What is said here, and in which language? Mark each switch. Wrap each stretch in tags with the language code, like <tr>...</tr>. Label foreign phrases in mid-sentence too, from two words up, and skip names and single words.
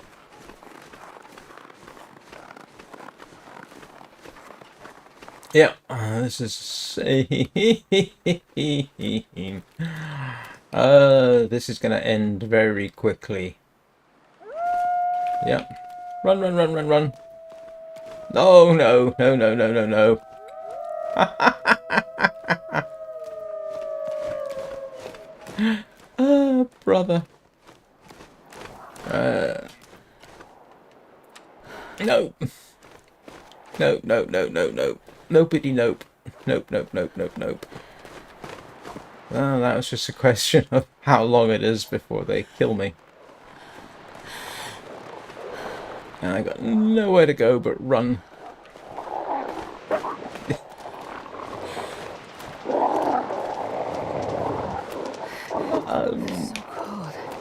<en>Yeah, this is this is gonna end very quickly. Yep. Run, run, run, run, run. No, no, no, no, no, no, no. Brother. No. No, no, no, no, no. Nopey, nope. Nope, nope, nope, nope, nope. Well, that was just a question of how long it is before they kill me. And I got nowhere to go but run. It's so cold.</en>